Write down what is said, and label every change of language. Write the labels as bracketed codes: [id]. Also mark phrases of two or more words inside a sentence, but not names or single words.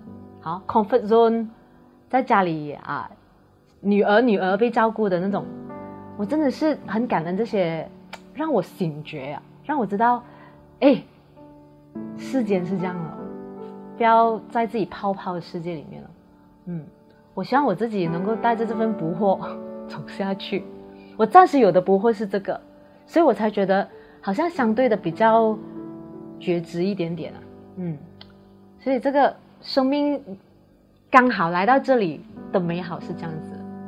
[zh] 好 ， [en] comfort zone， [zh] 在家裡啊，女兒被照顧的那種，我真的是很感恩這些，讓我醒覺啊，讓我知道，世間是這樣的。不要在自己泡泡的世界裡面了。我希望我自己能夠帶着這份不惑走下去。我暫時有的不惑是這個，所以我才覺得好像相對的比較覺知一點點啊。所以這個生命剛好來到這裡的美好是這樣子。